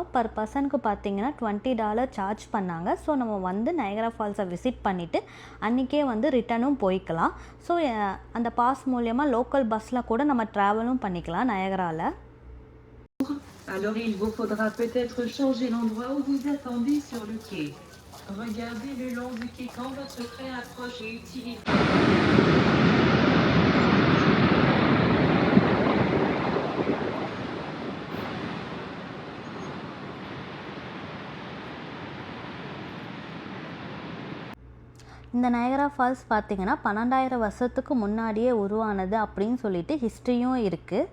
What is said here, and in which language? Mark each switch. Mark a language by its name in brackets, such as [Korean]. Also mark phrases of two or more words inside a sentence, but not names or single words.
[English] per person [Tamil] பார்த்தீங்கன்னா $20 சார்ஜ் பண்ணாங்க. ஸோ நம்ம வந்து நயகரா ஃபால்ஸை விசிட் பண்ணிவிட்டு அன்றைக்கே வந்து ரிட்டனும் போய்க்கலாம். ஸோ அந்த பாஸ் மூலயமா [English] local bus [Tamil] கூட நம்ம ட்ராவலும் பண்ணிக்கலாம் நயகராவில். [French] Alors il vous faudra peut-être changer l'endroit où vous attendez sur le quai. Regardez le long du quai quand votre train approche et utilisez. [Tamil] இந்த நயகரா ஃபால்ஸ் பார்த்திங்கன்னா 12,000 வருஷத்துக்கு முன்னாடியே உருவானது அப்படின்னு சொல்லிட்டு ஹிஸ்ட்ரியும் இருக்குது.